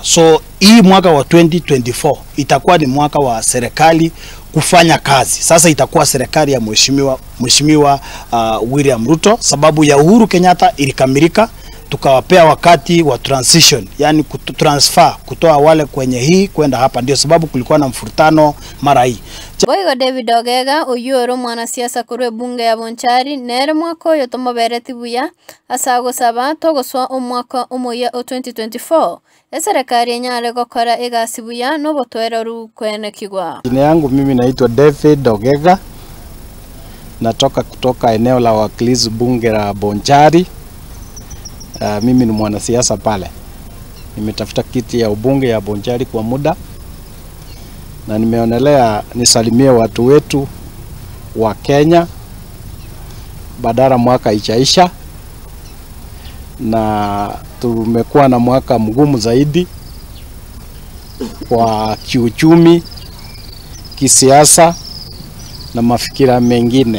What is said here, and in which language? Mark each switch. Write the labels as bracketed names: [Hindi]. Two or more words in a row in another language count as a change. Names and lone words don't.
[Swahili] So hii mwaka wa 2024 itakuwa ni mwaka wa serikali kufanya kazi. Sasa itakuwa serikali ya Mheshimiwa William Ruto sababu ya Uhuru Kenyatta ilikamilika tukawapea wakati wa transition, yani kutransfer kutoa wale kwenye hii kwenda hapa, ndio sababu kulikuwa na mfurutano mara hii. [Gusii] Boigo David Ogega oyuro mwanasiasa kurwe bunge ya Bonchari nere mwako yotomobereti buya asago saba togoswa omwaka omuya 2024 eserikali enyale gokora egasi buya no botwera ru kwene kigwa. [Swahili] Jina yangu mimi naitwa David Ogega, natoka kutoka eneo la wakilishi bunge la Bonchari. Mimi ni mwanasiasa pale. Nimetafuta kiti ya ubunge ya Bonchari kwa muda na nimeonelea nisalimie watu wetu wa Kenya badala mwaka ichaisha, na tumekuwa na mwaka mgumu zaidi kwa kiuchumi, kisiasa na mafikira mengine.